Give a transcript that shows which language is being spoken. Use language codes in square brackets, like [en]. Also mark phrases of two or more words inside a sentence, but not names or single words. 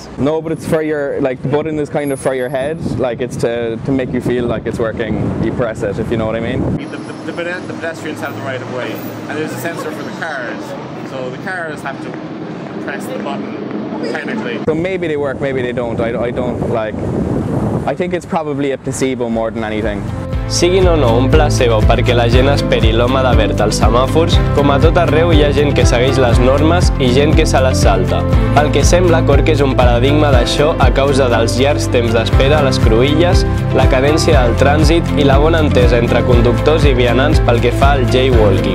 [en] No, but it's for your, like the button is kind of for your head, like it's to make you feel like it's working. You press it, if you know what I mean. The pedestrians have the right of way, and there's a sensor for the cars, so the cars have to press the button technically. So maybe they work, maybe they don't. I don't like. I think it's probably a placebo more than anything. [ca] Siguin o no un placebo perquè la gent esperi l'home de verd als semàfors, com a tot arreu hi ha gent que segueix les normes i gent que se les salta. Pel que sembla, Cork és un paradigma d'això a causa dels llargs temps d'espera a les cruïlles, la cadència del trànsit i la bona entesa entre conductors i vianants pel que fa al jaywalking.